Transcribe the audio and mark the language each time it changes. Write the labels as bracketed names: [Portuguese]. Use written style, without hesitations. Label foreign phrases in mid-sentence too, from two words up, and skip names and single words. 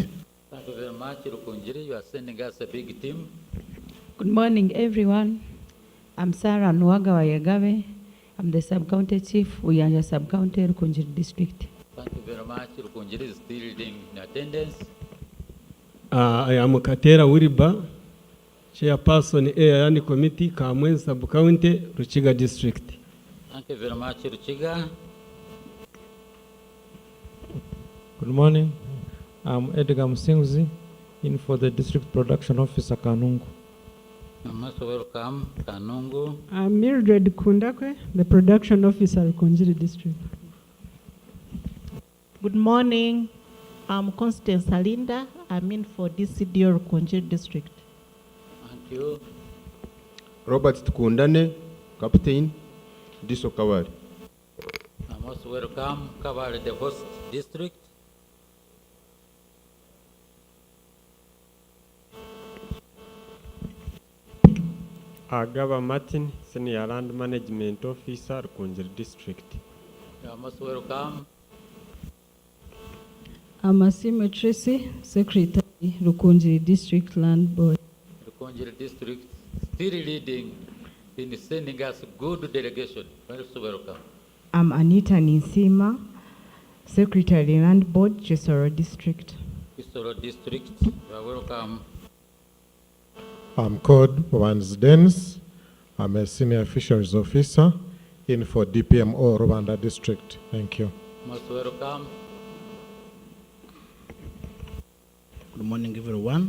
[English] Thank you very much, Rukunjiri. You are sending us a big team. Good morning, everyone. I'm Sarah Nwaga Wayagabe. I'm the sub-county chief. We are the sub-county Rukunjiri district. Thank you very much. Rukunjiri is still in attendance. I am Katera Wiriba, chairperson Area Committee, Kamwen Sub-County, Ruchiga District. Thank you very much, Ruchiga. Good morning. I'm Edgar Musingzi, in for the District Production Officer, Kanungu. Most welcome, Kanungu. I'm Mildred Kundakwe, the Production Officer, Rukunjiri District. Good morning. I'm Constance Alinda. I'm in for DCDO Rukunjiri District. Thank you. Robert Tukundane, Captain, Diso Kawari. Most welcome, Kabale, the host district. Agaba Martin, Senior Land Management Officer, Rukunjiri District. You are most welcome. I'm Asime Tracy, Secretary, Rukunjiri District Land Board. Rukunjiri District still leading in sending us good delegation. Most welcome. I'm Anita Ninsima, Secretary, Land Board, Chisoro District. Chisoro District, you are welcome. I'm Code Wans Dennis. I'm a Senior Fisheries Officer in for DPMO Rwanda District. Thank you. Most welcome. Good morning, everyone.